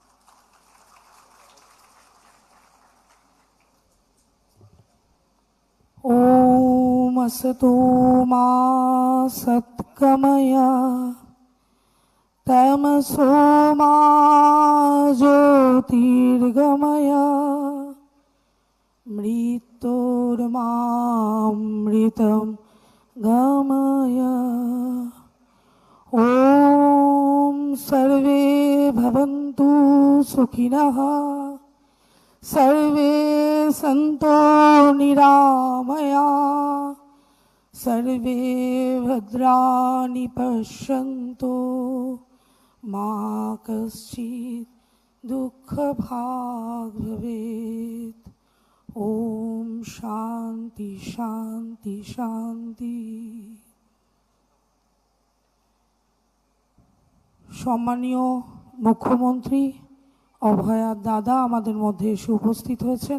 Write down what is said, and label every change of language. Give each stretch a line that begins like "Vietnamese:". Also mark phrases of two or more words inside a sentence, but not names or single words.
Sanskrit: ওম আসতো মা সৎগময়া তমসো মা জ্যোতির্গময়া মৃত্যুর্মামৃতম গময়া। ওম সর্বে ভবন্তু সুখিনঃ, सर्वे सन्तो निरामया, सर्वे भद्राणि पश्यन्तु मा कश्चित् दुःखभाग् भवेत्। ओम शांति शांति शांति।
Bangla: সম্মানীয় মুখ্যমন্ত্রী অভয়ার দাদা আমাদের মধ্যে এসে উপস্থিত হয়েছেন।